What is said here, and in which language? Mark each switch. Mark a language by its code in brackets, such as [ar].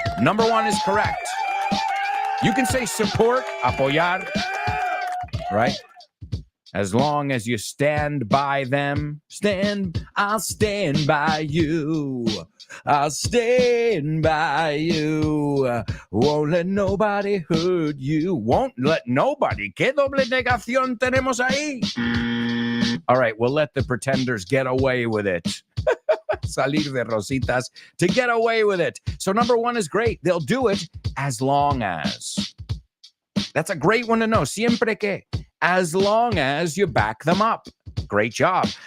[en] Number 1 is correct. You can say support, apoyar, right? As long as you stand by them. I'll stand by you. I'll stand by you. Won't let nobody hurt you. Won't let nobody. [es] ¿Qué doble negación tenemos ahí? [en] All right, we'll let the pretenders get away with it. [es] Salir de rositas [en] to get away with it. So number 1 is great. They'll do it as long as. That's a great one to know. Siempre que. As long as you back them up. Great job.